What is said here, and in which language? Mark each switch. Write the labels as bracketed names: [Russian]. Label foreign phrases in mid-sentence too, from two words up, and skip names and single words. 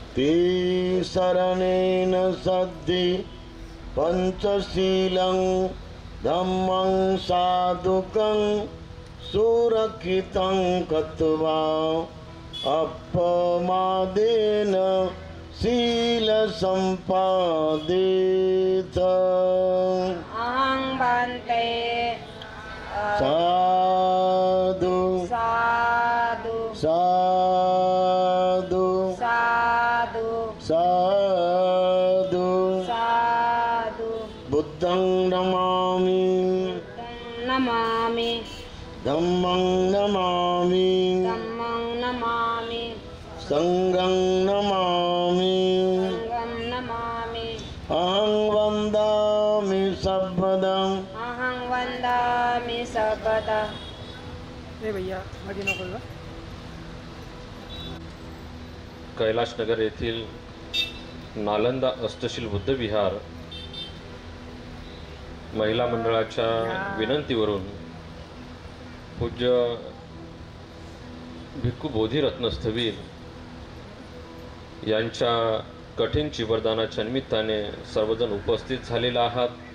[Pali] शरणेन सद्धि पंचशीलं धम्मं साधुकं सुरक्षितं कृत्वा अपमादेन शीलसम्पादित अहं वन्दे साधु साधु साधु साधु साधु साधु बुद्धं नमामि नमामि धम्मं नमामि धम्मं नमामि संघं नमामि संघं नमामि अहं वन्दामि सर्वदम् अहं वन्दामि सर्वदा [Marathi] कैलाशनगर येथील नालंदा अष्टशील बुद्ध विहार महिला मंडळाच्या विनंतीवरून पूज्य भिक्खू बोधिरत्न स्थवीर यांच्या कठीण चिवरदानाच्या निमित्ताने सर्वजण उपस्थित झालेला आहात.